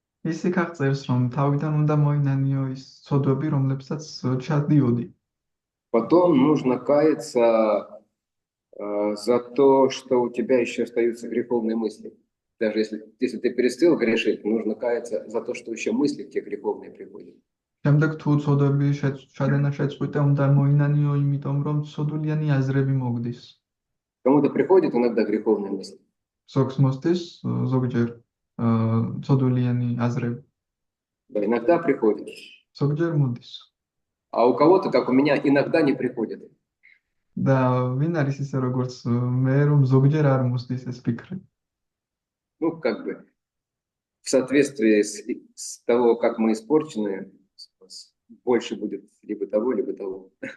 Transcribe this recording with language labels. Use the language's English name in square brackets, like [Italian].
[Georgian] ის იქ აღწერს, რომ თავიდან უნდა მოინანიო ის ცოდვები, რომლებსაც ჩადიოდი. [Russian] Потом нужно каяться за то, что у тебя еще остаются греховные мысли. Даже если ты перестал грешить, нужно каяться за то, что еще мысли к тебе греховные приходят. [Georgian] შემდეგ თუ ცოდვები ჩადენა შეწყვიტა, უნდა მოინანიო, იმიტომ რომ ცოდვიანი აზრები მოგდის. [Russian] Кому-то приходят иногда греховные мысли. [Georgian] ზოგს მოსდის ზოგჯერ ცოდვიანი აზრები. [Russian] Да, иногда приходят. [Georgian] ზოგჯერ მოდის. [Russian] А у кого-то, как у меня, иногда не приходят. [Georgian] და ვინ არის ისე როგორც მე, რომ ზოგჯერ არ მოსდის ეს ფიქრი. [Russian] Ну, как бы в соответствии с того, как мы испорчены, больше будет либо того, либо того.